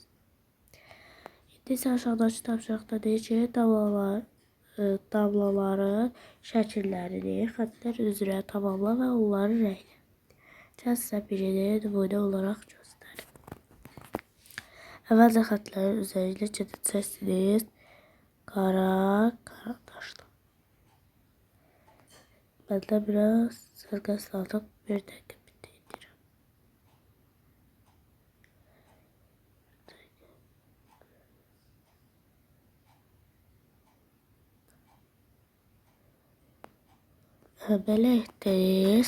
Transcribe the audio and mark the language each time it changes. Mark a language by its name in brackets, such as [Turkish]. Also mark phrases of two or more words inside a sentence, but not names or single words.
[Azerbaijani] İndi isə aşağıdakı tapşırıqda deyir ki, tablaların şəkillərini xətlər üzrə tamamla və onları rənglə. Mən sizə birini nümunə olaraq göstərim. Əvvəlcə xətlərin üzərinə gedəcəksiniz. Qara daşla. [Turkish] Ben de biraz sırga saldım. Bir dakika bitireceğim. [Azerbaijani] Böyle etdiniz.